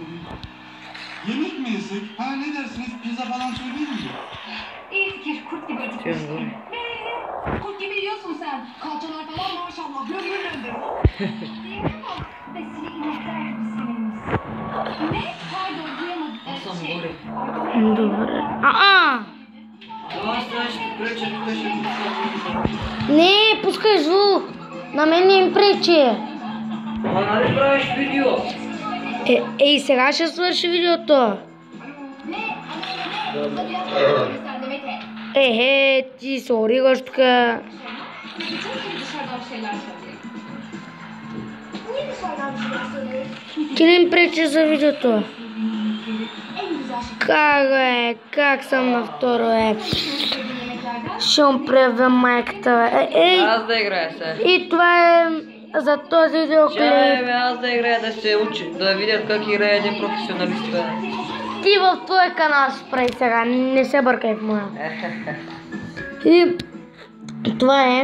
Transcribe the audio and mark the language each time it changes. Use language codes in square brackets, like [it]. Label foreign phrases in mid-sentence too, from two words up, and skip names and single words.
[tr] Yemek mi yesek? Ha ne dersiniz pizza falan söyleyelim mi? İyi fikir. Kurt gibi acıkmışsın. Kurt gibi yiyorsun sen. Kalçalar falan maşallah. Lömür lömür. Değil mi ama? Besili inekler gibi sinirimiz. Ne? Pardon duyamadım. [bg] Добре. Не, пускай звук. На мен не им пречи. Ама нали правиш видео? Ей, сега ще свърши видеото. Ти се оригаш тук. [tr] Dışarıdan bir şeyler söyleyeyim. Niye dışarıdan bir şeyler söyleyeyim? [bg] Ки не им пречи за видеото? [tr] En güzel şey. [bg] Как е? Как съм на второ е? [tr] Sevdiğin yemeklerden [bg] Ще му превя майката, бе. Ей, Аз да играя сега. и това е за този видеоклип. Чай, аз да играя, да се учи, да видят как играе един професионалист. Бе. Ти в твой канал ще прави сега, не се бъркай в моя. И това е.